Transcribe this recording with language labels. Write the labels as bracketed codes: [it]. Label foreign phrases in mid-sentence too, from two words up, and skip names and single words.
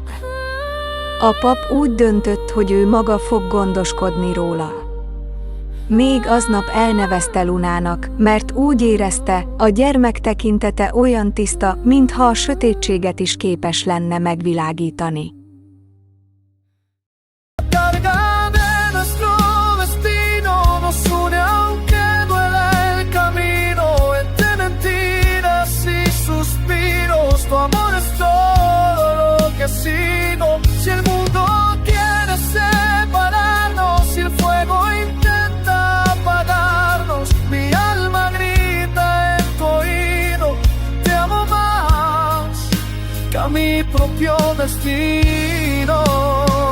[hu] A pap úgy döntött, hogy ő maga fog gondoskodni róla. Még aznap elnevezte Lunának, mert úgy érezte, a gyermek tekintete olyan tiszta, mintha a sötétséget is képes lenne megvilágítani. [es] Tu amor es todo lo que ha sido. Si el mundo quiere separarnos, si el fuego intenta apagarnos, mi alma grita en tu oído: te amo más que a mi propio destino.